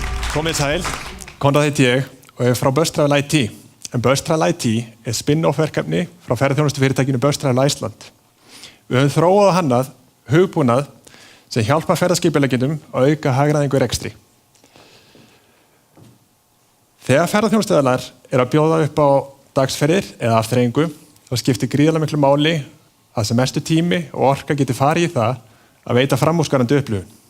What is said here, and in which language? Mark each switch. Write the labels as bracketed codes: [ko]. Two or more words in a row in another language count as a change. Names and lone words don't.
[is] Komið sæl, Konráð heiti ég og er frá Bus Travel IT. En Bus Travel IT er spin-off verkefni frá ferðaþjónustufyrirtækinu Bus Travel Iceland. Við höfum þróað og hannað hugbúnað sem hjálpar ferðaskipuleggjendum að auka hagræðingu í rekstri. Þegar ferðaþjónustuaðilar eru að bjóða upp á dagsferðir eða afþreyingu, þá skiptir gríðarlega miklu máli að sem mestu tími og orka geti farið í það að veita framúrskarandi upplifun.